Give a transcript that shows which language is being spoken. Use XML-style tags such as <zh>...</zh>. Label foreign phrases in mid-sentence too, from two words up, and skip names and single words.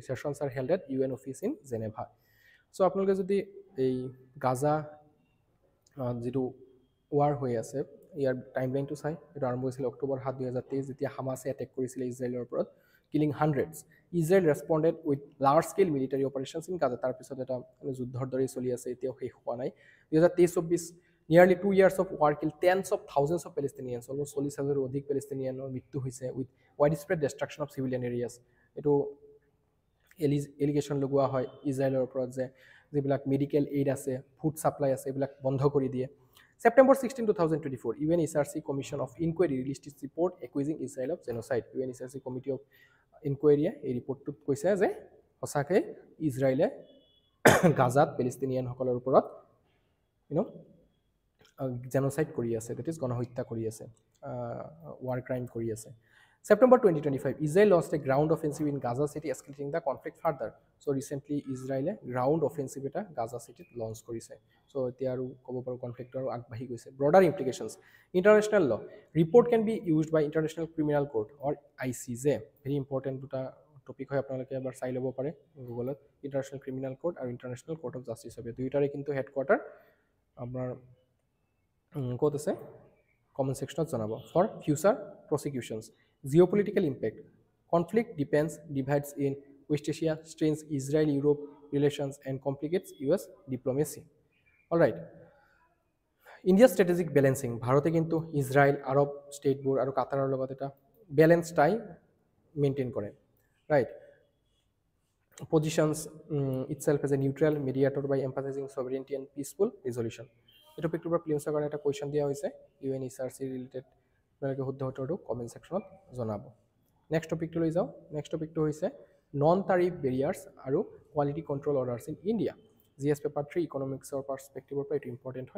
<en>sessions are held at UN office in Geneva.</en> <as>চ' আপোনালোকে যদি এই গাজা যিটো ৱাৰ হৈ আছে, ইয়াৰ টাইমলাইনটো চাই, এইটো আৰম্ভ হৈছিলে October 7, 2023, যেতিয়া হামাছে এটেক কৰিছিলে ইজৰাইলৰ ওপৰত,</as> <en>killing hundreds. Israel responded with large scale military operations in Gaza.</en> <as>তাৰপিছত এটা যুদ্ধৰ দৰেই চলি আছে, এতিয়াও শেষ হোৱা নাই।</as> <en>2023-24 নিয়াৰলি 2 years of war killed tens of thousands of Palestinians, almost</en> <as>40,000ৰো অধিক পেলেষ্টিনিয়ানৰ মৃত্যু হৈছে,</as> <en>with wide spread destruction of civilian areas.</en> <as>এইটো এলিগেশ্যন লগোৱা হয় ইজৰাইলৰ ওপৰত যে যিবিলাক মেডিকেল এইড আছে, ফুড ছাপ্লাই আছে, এইবিলাক বন্ধ কৰি দিয়ে।</as> <en>September 16, 2024, UNHRC Commission of Inquiry released its report accusing Israel of genocide.</en> <as>UNHRC Committee of Inquiry এই ৰিপৰ্টটোত কৈছে যে সঁচাকৈ ইজৰাইলে গাজাত পেলেষ্টিনিয়ানসকলৰ ওপৰত জেনোচাইড কৰি আছে,</as> <en>that is</en> <as>গণহত্যা কৰি আছে, ৱাৰ ক্ৰাইম কৰি আছে।</as> <en>September 2025, Israel launched a ground offensive in Gaza City, escalating the conflict further. So recently, Israel ground offensive এটা Gaza City launch কৰিছে।</en> <as>So এতিয়া আৰু ক'ব পাৰোঁ কনফ্লিক্ট আৰু আগবাঢ়ি গৈছে।</as> <en>Broader implications. International law. Report can be used by International Criminal Court or ICJ. Very important</en> <as>দুটা টপিক হয়, আপোনালোকে এবাৰ চাই ল'ব পাৰে গুগলত। ইণ্টাৰনেশ্যনেল ক্ৰিমিনেল কোৰ্ট আৰু ইণ্টাৰনেশ্যনেল কোৰ্ট অফ জাষ্টিছ হবে। দুয়োটাৰে কিন্তু হেডকোৱাৰ্টাৰ আপোনাৰ ক'ত আছে? কমেণ্ট ছেকশ্যনত জনাব।</as> <en>for future prosecutions. Geopolitical impact. Conflict divides in West Asia, strains Israel-Europe relations and complicates US diplomacy. All right. India's strategic balancing.</en> <as>ভাৰতে কিন্তু ইজৰাইল, আৰব ষ্টেটবোৰ আৰু কাটাৰৰ লগত এটা বেলেঞ্চ টাই মেইনটেইন কৰে। ৰাইট।</as> <en>Positions itself as a neutral mediator by emphasizing sovereignty and peaceful resolution.</en> <as>এই টপিকটোৰ পৰা প্লিমছৰ কাৰণে এটা কুৱেশ্যন দিয়া হৈছে, UNHRC ৰিলেটেড। আপোনালোকে শুদ্ধ উত্তৰটো কমেণ্ট ছেকশ্যনত জনাব। নেক্সট টপিকটো লৈ যাওঁ। নেক্সট টপিকটো হৈছে</as> <en>non tariff barriers</en> <as>আৰু</as> <en>quality control orders in India.</en> <as>GS পেপাৰ 3 ইকনমিক্সৰ পাৰ্চপেক্টিভৰ পৰা এইটো ইম্পৰ্টেণ্ট হয়।</as>